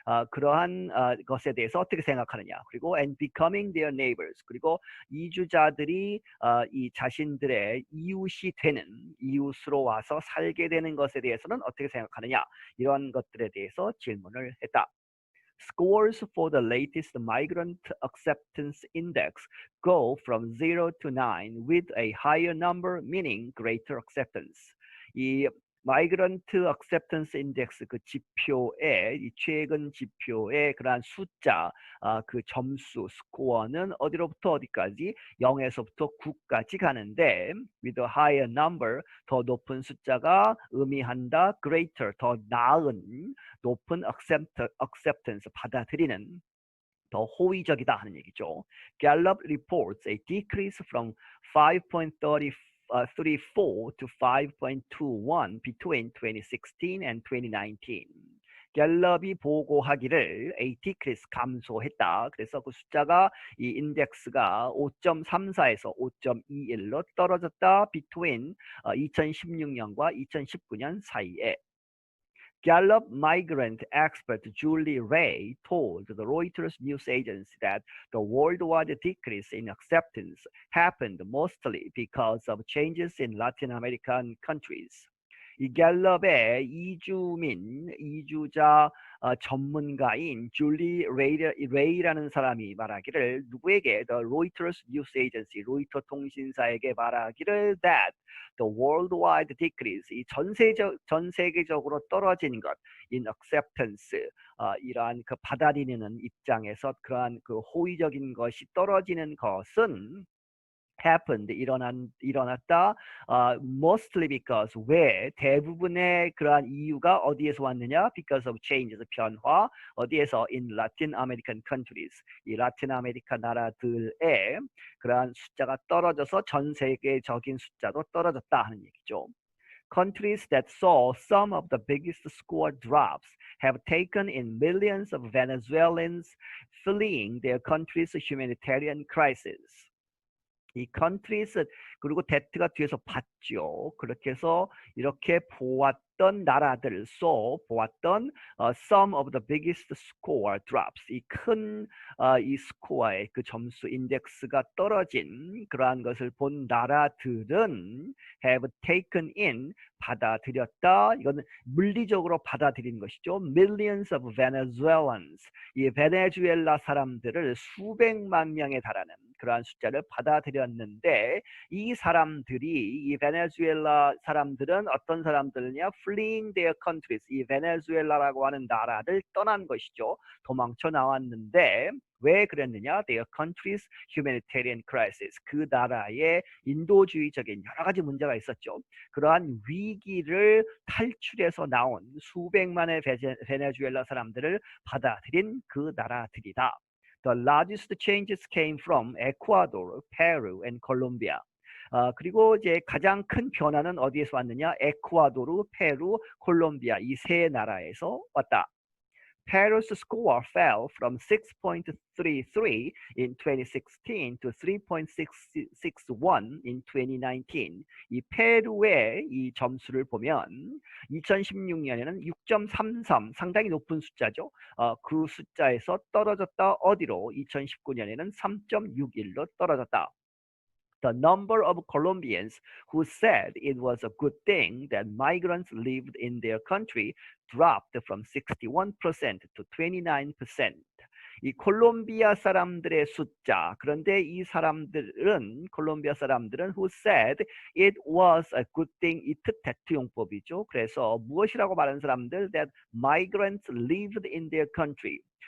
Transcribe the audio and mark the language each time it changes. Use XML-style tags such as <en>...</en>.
<ko>그러한 것에 대해서 어떻게 생각하느냐, 그리고</ko> <en>and becoming their neighbors,</en> <ko>그리고 이주자들이 이 자신들의 이웃이 되는, 이웃으로 와서 살게 되는 것에 대해서는 어떻게 생각하느냐, 이런 것들에 대해서 질문을 했다.</ko> <en>Scores for the latest migrant acceptance index go from 0 to 9 with a higher number meaning greater acceptance.</en> <ko>이 마이그런트 액셉턴스 인덱스 그 지표의 이 최근 지표의 그러한 숫자 그 점수 스코어는 어디로부터 어디까지 0에서부터 9까지 가는데</ko> <en>with a higher number</en> <ko>더 높은 숫자가 의미한다</ko> <en>greater</en> <ko>더 나은 높은</ko> <en>acceptance</en> <ko>받아들이는 더 호의적이다 하는 얘기죠.</ko> <en>Gallup reports a decrease from 5.34 to 5.21 between 2016 and 2019.</en> <ko>갤럽이 보고하기를</ko> <en>a decrease</en> <ko>감소했다. 그래서 그 숫자가 이 인덱스가 5.34에서 5.21로 떨어졌다. between 2016년과 2019년 사이에.</ko> <en>Gallup migrant expert Julie Ray told the Reuters news agency that the worldwide decrease in acceptance happened mostly because of changes in Latin American countries.</en> <ko>이 갤럽의 이주자 전문가인 줄리 레이라는 사람이 말하기를 누구에게</ko> <en>the Reuters news agency</en> <ko>로이터 통신사에게 말하기를</ko> <en>that the worldwide decrease</en> <ko>이 전 세계적으로 떨어진 것</ko> <en>in acceptance</en> <ko>이러한 그 받아들이는 입장에서 그러한 그 호의적인 것이 떨어지는 것은</ko> <en>happened</en> <ko>일어났다</ko> <en>mostly because</en> <ko>왜 대부분의 그러한 이유가 어디에서 왔느냐</ko> <en>because of changes</en> <ko>변화 어디에서</ko> <en>in Latin American countries</en> <ko>이 라틴 아메리카 나라들의 그러한 숫자가 떨어져서 전 세계적인 숫자도 떨어졌다 하는 얘기죠.</ko> <en>Countries that saw some of the biggest score drops have taken in millions of Venezuelans fleeing their country's humanitarian crisis.</en> <ko>이 countries 그리고 that가 뒤에서 봤죠. 그렇게 해서 이렇게 보았던 나라들 보았던</ko> <en>some of the biggest score drops</en> <ko>이 큰 이 스코어의 그 점수 인덱스가 떨어진 그러한 것을 본 나라들은</ko> <en>have taken in</en> <ko>받아들였다. 이거는 물리적으로 받아들인 것이죠.</ko> <en>Millions of Venezuelans</en> <ko>이 베네수엘라 사람들을 수백만 명에 달하는 그러한 숫자를 받아들였는데 이 사람들이 이 베네수엘라 사람들은 어떤 사람들이냐?</ko> <en>Fleeing their countries</en> <ko>이 베네수엘라라고 하는 나라를 떠난 것이죠. 도망쳐 나왔는데 왜 그랬느냐?</ko> <en>Their country's humanitarian crisis</en> <ko>그 나라의 인도주의적인 여러 가지 문제가 있었죠. 그러한 위기를 탈출해서 나온 수백만의 베네수엘라 사람들을 받아들인 그 나라들이다.</ko> <en>The largest changes came from Ecuador, Peru, and Colombia.</en> <ko>그리고 이제 가장 큰 변화는 어디에서 왔느냐? 에쿠아도르, 페루, 콜롬비아 이 세 나라에서 왔다.</ko> <en>Peru's score fell from 6.33 in 2016 to 3.661 in 2019.</en> <ko>이 페루의 이 점수를 보면 2016년에는 6.33 상당히 높은 숫자죠. 그 숫자에서 떨어졌다 어디로? 2019년에는 3.61로 떨어졌다.</ko> <en>The number of Colombians who said it was a good thing that migrants lived in their country dropped from 61% to 29%.</en> <ko>이 콜롬비아 사람들의 숫자. 그런데 이 사람들은 콜롬비아 사람들은</ko> <en>who said it was a good thing</en> <ko>이 특태투 용법이죠. 그래서 무엇이라고 말하는 사람들</ko> <en>that migrants lived in their country.</en>